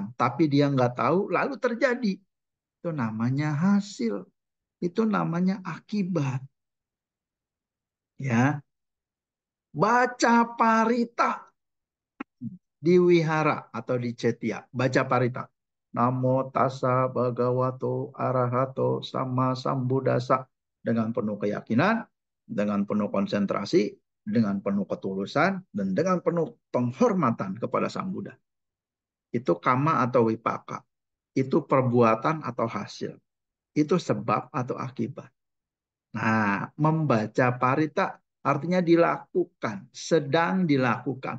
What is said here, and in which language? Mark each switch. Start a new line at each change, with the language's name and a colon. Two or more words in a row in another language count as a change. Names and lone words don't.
Indonesian: Tapi dia nggak tahu, lalu terjadi. Itu namanya hasil. Itu namanya akibat. Ya, baca parita di wihara atau di cetia. Baca parita.
Pali: Namo tassa bhagavato arahato sama sambuddhasa.
Indonesian: Dengan penuh keyakinan, dengan penuh konsentrasi, dengan penuh ketulusan, dan dengan penuh penghormatan kepada Sang Buddha. Itu kama atau wipaka. Itu perbuatan atau hasil. Itu sebab atau akibat. Nah, membaca parita artinya dilakukan, sedang dilakukan.